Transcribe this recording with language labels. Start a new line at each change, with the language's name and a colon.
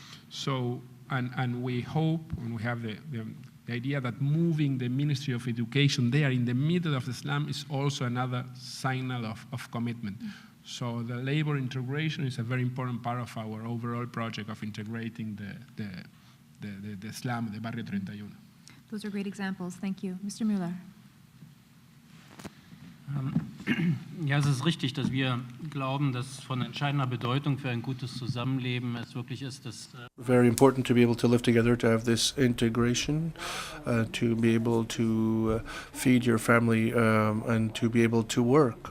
English: So, and we hope, and we have the idea that moving the Ministry of Education there in the middle of the slum is also another signal of commitment. So the labor integration is a very important part of our overall project of integrating the slum, the Barrio 31. Those are great examples. Thank you. Mr. Müller.
German: Ja, es ist richtig, dass wir glauben, dass von entscheidender Bedeutung für ein gutes Zusammenleben es wirklich ist, dass
English: Very important to be able to live together, to have this integration, to be able to feed your family and to be able to work.